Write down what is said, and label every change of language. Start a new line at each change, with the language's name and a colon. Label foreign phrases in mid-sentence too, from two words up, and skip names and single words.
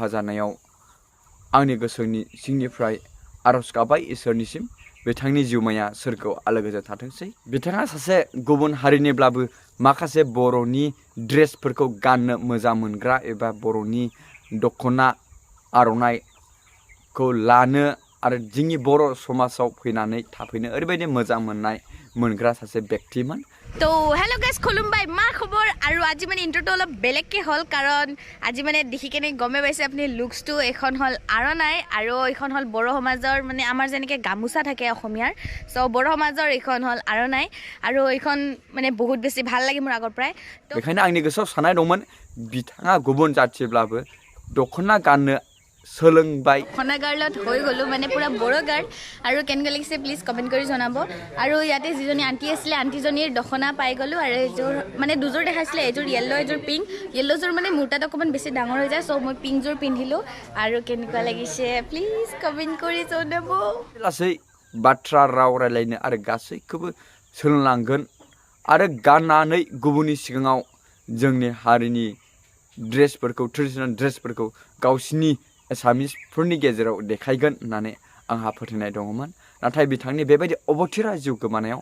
Bodo: जानायाव आंनि गोसोनि सिंनिफ्राय आरज गाबबाय इसोरनिसिम बिथांनि जिउमाया सोरगोआव आलो गोजोन थाथोंसै बिथाङा सासे गुबुन हारिनिब्लाबो माखासे बर'नि ड्रेसफोरखौ गाननो मोजां मोनग्रा एबा बर'नि दख'ना आर'नाइखौ लानो आरो जोंनि बर' समाजाव फैनानै थाफैनो ओरैबायदि मोजां मोनग्रा सासे व्यक्तिमोन
Assamese: তো
English: hello guys
Bodo: खुलुमबाय मा खबर
Assamese: আৰু আজি মানে ইণ্ট্ৰ'টো অলপ বেলেগকৈ হ'ল কাৰণ আজি মানে দেখি কেনে গমে পাইছে আপুনি লুকছটো এখন হ'ল আৰণাই আৰু এইখন হ'ল বড়ো সমাজৰ মানে আমাৰ যেনেকৈ গামোচা থাকে অসমীয়াৰ চ' বড়ো সমাজৰ এইখন হ'ল আৰণাই আৰু এইখন মানে বহুত বেছি ভাল লাগে মোৰ আগৰ পৰাই
Bodo: बेखायनो आंनि गोसोआव साननाय दंमोन बिथाङा गुबुन जाथिब्लाबो दख'ना गाननो सोलोंबाय
Assamese: दख'ना গাৰ্লত হৈ গ'লো মানে পুৰা বড়ো গাৰ্ল আৰু কেনেকৈ লাগিছে
English: please comment
Assamese: কৰি জনাব আৰু ইয়াতে যিজনী আণ্টি আছিলে আণ্টিজনীৰ দখনা পাই গ'লোঁ আৰু এইযোৰ মানে দুযোৰ দেখাইছিলে এইযোৰ য়েল্ল' এইযোৰ পিংক য়েল্ল'যোৰ মানে মোৰ তাত অকণমান বেছি ডাঙৰ হৈ যায় চ' মই পিংকযোৰ পিন্ধিলোঁ আৰু কেনেকুৱা লাগিছে
English: please comment
Assamese: কৰি জনাব
Bodo: लासै बाथ्रा राव रायलायनो आरो गासैखौबो सोलोंलांगोन आरो गाननानै गुबुननि सिगाङाव जोंनि हारिनि ड्रेसफोरखौ ट्रेडिशनेल ड्रेसफोरखौ गावसिनि एसामिसफोरनि गेजेराव देखायगोन होननानै आंहा फोथायनाय दङमोन नाथाय बिथांनि बेबायदि अबथिरा जिउ गोमानायाव